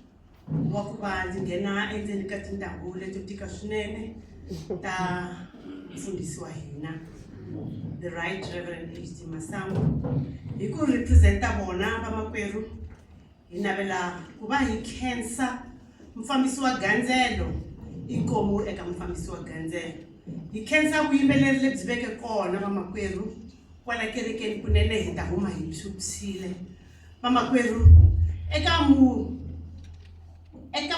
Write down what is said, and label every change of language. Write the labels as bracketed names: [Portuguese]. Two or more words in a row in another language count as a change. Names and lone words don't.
[Tsonga] wa ku va ndzi nghena endzeni ka tindhawu leto tika swinene ta mfundhisi wa hina [English] the right reverend [Tsonga] H.D. Masangu hi ku representa vona vamakwerhu hi navela ku va hi khensa mfambisi wa gandzelo inkomo eka mfambisi wa gandzelo hi khensa vuyimbeleri lebyi veke kona vamakwerhu kwala kerekeni kunene hi ta huma hi phyuphyile vamakwerhu eka